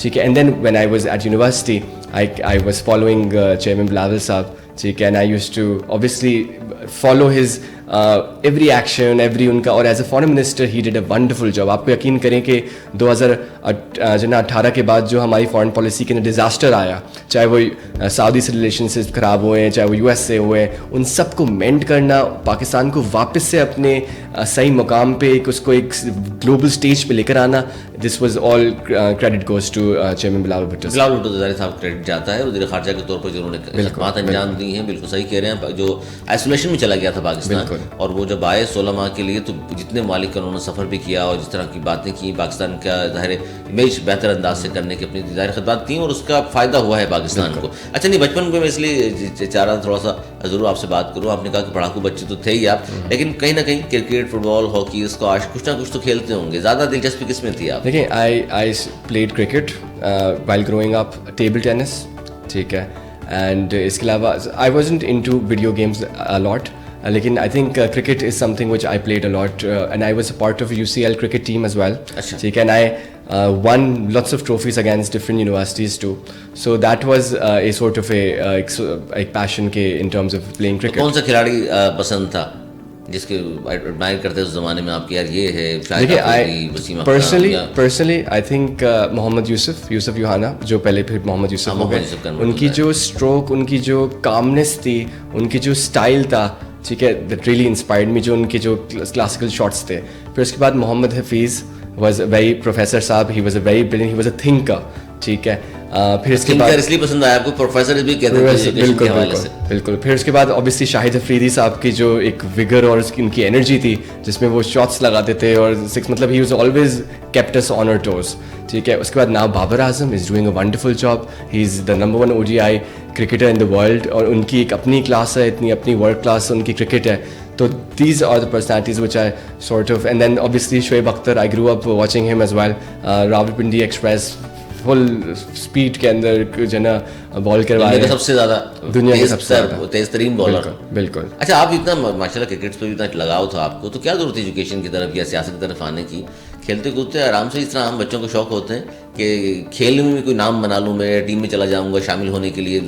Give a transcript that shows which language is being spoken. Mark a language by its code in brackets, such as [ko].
[en] And then when I was at university, I was following Chairman Bilawal Saab, and I used to obviously follow his every action, every unka, [ur] اور as a foreign minister he did a wonderful job. آپ کو یقین کریں کہ 2018 کے بعد جو ہماری فارن پالیسی کے اندر ڈیزاسٹر آیا, چاہے وہ سعودی سے ریلیشنشپ خراب ہوئے ہیں, چاہے وہ US سے ہوئے ہیں, ان سب کو مینڈ کرنا, پاکستان کو واپس سے اپنے صحیح مقام پہ اس کو ایک گلوبل اسٹیج پہ لے کر آنا, [en] This was all credit goes to chairman Bilawal Bhutto. [ur] Bilawal Bhutto Zardari صاحب کریڈٹ جاتا ہے وزیر خارجہ کے طور پر جنہوں نے خدمات انجام دی ہیں. بالکل صحیح کہہ رہے ہیں. جو آئسولیشن میں چلا گیا تھا پاکستان, اور وہ جب آئے 16 ماہ کے لیے, تو جتنے ممالک کا انہوں نے سفر بھی کیا اور جس طرح کی باتیں کی, پاکستان کا ظاہر امیج بہتر انداز سے کرنے کی اپنی ظاہر خدمات کی, اور اس کا فائدہ ہوا ہے پاکستان کو. اچھا نہیں, بچپن میں میں اس لیے چاہ رہا تھوڑا سا ضرور آپ سے بات کروں. آپ نے کہا کہ پڑھاکو بچے تو تھے ہی آپ, لیکن کہیں نہ کہیں کرکٹ, فٹ بال, ہاکی, اسکواش, کچھ نہ کچھ تو کھیلتے ہوں گے. زیادہ دلچسپی کس میں تھی آپ؟ [en] دیکھیں, I played cricket while growing up, table tennis, [ur] ٹھیک ہے, [en] and [ur] اس کے علاوہ [en] I wasn't into video games a lot. لیکن I think cricket is something which I played a lot, and I was a part of a UCL cricket team as well. [ur] ٹھیک ہے, [en] and I won lots of trophies against different universities too. So that was a sort of a passion کے in terms of playing cricket. [ur] کون سا کھلاڑی پسند تھا جس کے ایڈمائر کرتے اس زمانے میں آپ کی, یار یہ ہے شاہد Afridi, Wasim Akhtar? [en] personally I think [ur] محمد یوسف یوہانا, جو پہلے پھر محمد یوسف ہو گئے. ان کی جو اسٹروک, ان کی جو کامنس تھی, ان کی جو اسٹائل تھا, ٹھیک ہے, [en] That really inspired me. [ur] جو ان کے جو کلاسیکل شاٹس تھے. پھر اس کے بعد [en] Muhammad Hafeez was a very, professor صاحب, he was a very brilliant, he was a thinker. [ur] ٹھیک ہے, پھر اس کے بعد اس لیے پسند آیا آپ کو, پروفیسر بھی کہتے ہیں. بالکل. پھر اس کے بعد اوبیسلی شاہد افریدی صاحب کی جو ایک وگر اور ان کی انرجی تھی, جس میں وہ شاٹس لگاتے تھے اور مطلب [en] He was always kept us on our toes. [ur] ٹھیک ہے, اس کے بعد [en] Now Babar Azam is doing a wonderful job. He is the number 1 ODI cricketer in the world, [ur] اور ان کی ایک اپنی کلاس ہے, اتنی اپنی ورلڈ کلاس ان کی کرکٹ ہے. [en] تو these are the personalities which I sort of, and then obviously Shoaib Akhtar, I grew up watching him as well. [ur] Rawalpindi Express, full speed کے اندر جو ہے نا بال کروایا, سب سے زیادہ دنیا کے سب سے تیز ترین بالر. بالکل. اچھا, آپ اتنا ماشاء اللہ کرکٹ پہ بھی اتنا لگاؤ تھا آپ کو, تو کیا ضرورت ہے ایجوکیشن کی طرف یا سیاست کی طرف آنے کی؟ کھیلتے کودتے آرام سے, اس طرح ہم بچوں کو شوق ہوتے ہیں کہ کھیل میں بھی کوئی نام بنا لوں, میں ٹیم میں چلا جاؤں گا شامل ہونے کے لیے.